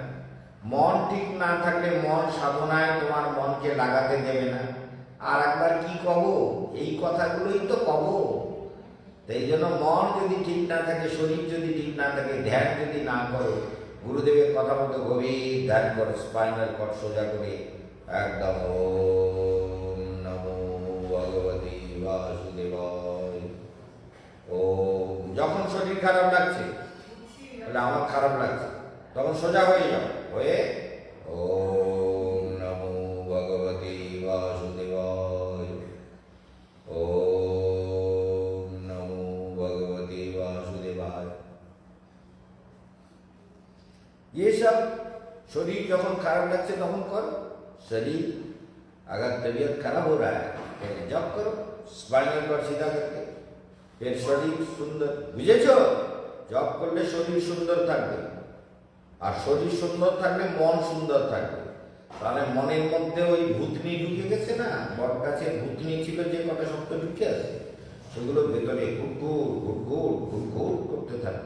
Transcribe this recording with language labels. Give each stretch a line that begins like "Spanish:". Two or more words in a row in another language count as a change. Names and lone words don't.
Bangla: মন ঠিক না থাকলে মন সাধনায় তোমার মনকে লাগাতে দেবে না। আর একবার কি কব, এই কথাগুলোই তো কব। তাই জন্য মন যদি ঠিক না থাকে, শরীর যদি ঠিক না থাকে, ধ্যান যদি না করো, গুরুদেবের কথা মতো গভীর ধ্যান করো,
English: spinal cord
Bangla: সোজা করে একদম
Sanskrit: ওম নমো ভগবতে বাসুদেবায়।
Bangla: ওম, যখন শরীর খারাপ লাগছে, তাহলে আমার খারাপ লাগছে, তখন সোজা হয়ে যাও, হয়ে
Sanskrit: ওম নমো ভগবতে বাসুদেবায়, ওম নমো ভগবতে বাসুদেবায়।
Hindi: ये सब शरीर जब खराब लगते तब करो। शरीर अगर तबीयत खराब हो रहा है जप करो
English: spinal cord
Hindi: सीधा करके, फिर शरीर सुंदर, বুঝেছো?
Bangla: জপ করলে শরীর সুন্দর থাকবে, আর শরীর সুন্দর থাকলে মন সুন্দর থাকবে। তাহলে মনের মধ্যে ওই ভূতনি ঢুকে গেছে না, বট গাছের ভূতনি ছিল যে কটা শব্দ ঢুকে আছে, সেগুলো ভেতরে গুড়গুড় গুড়গুড় গুড়গুড় করতে থাকবে।